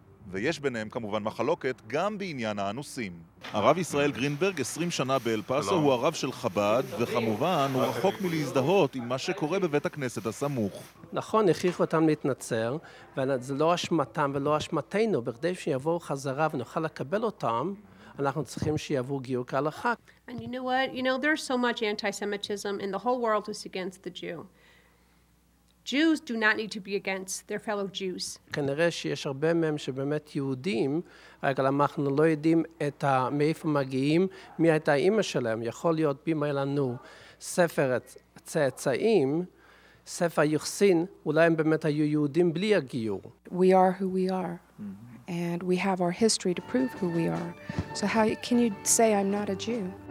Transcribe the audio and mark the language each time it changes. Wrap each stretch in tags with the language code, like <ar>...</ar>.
<he>ויש ביניהם כמובן מחלוקת גם בעניין האנוסים. הרב ישראל גרינברג, 20 שנה באל פאסו, הוא הרב של חב"ד, וכמובן הוא רחוק מלהזדהות עם מה שקורה בבית הכנסת הסמוך. נכון, הכריחו אותם להתנצר, וזה לא אשמתם ולא אשמתנו, בכדי שיבואו חזרה ונוכל לקבל אותם, אנחנו צריכים שיעברו גיור כהלכה.</he> <en>And you know what? There's so much anti-Semitism, and the whole world is against the Jew. Jews do not need to be against their fellow Jews.</en> <he>כנראה שיש הרבה מהם שבאמת יהודים, אבל אנחנו לא יודעים מאיפה מגיעים, מי הייתה האמא שלהם. יכול להיות בימה לנו ספר צאצאים, ספר יוחסין, אולי הם באמת היו יהודים בלי הגיור.</he> <en>We are who we are. And we have our history to prove who we are. So how can you say I'm not a Jew?</en>